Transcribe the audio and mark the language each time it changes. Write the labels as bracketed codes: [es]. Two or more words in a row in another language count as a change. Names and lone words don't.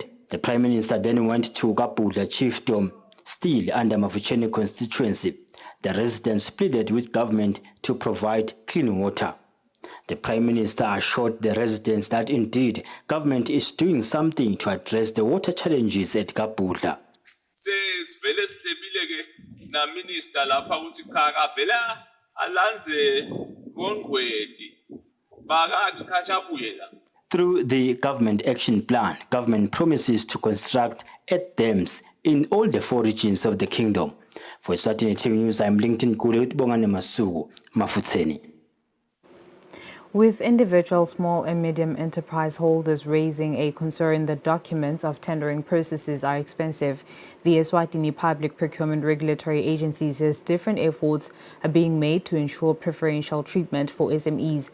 [en] The Prime Minister then went to Kapudla Chiefdom, still under Mafutseni constituency. The residents pleaded with government to provide clean water. The Prime Minister assured the residents that indeed government is doing something to address the water challenges at Kapudla. [ss] Sivele sihlebile ke na minister lapha ukuthi cha kavela alanze ngongqwedi baka khachabuye la. [en] Through the government action plan, government promises to construct 8 dams in all the 4 regions of the kingdom. For Eswatini TV News, I'm LinkedIn Kule Bongane Masuku, Mafutseni. With individual small and medium enterprise holders raising a concern that documents of tendering processes are expensive, the Eswatini Public Procurement Regulatory Agency says different efforts are being made to ensure preferential treatment for SMEs.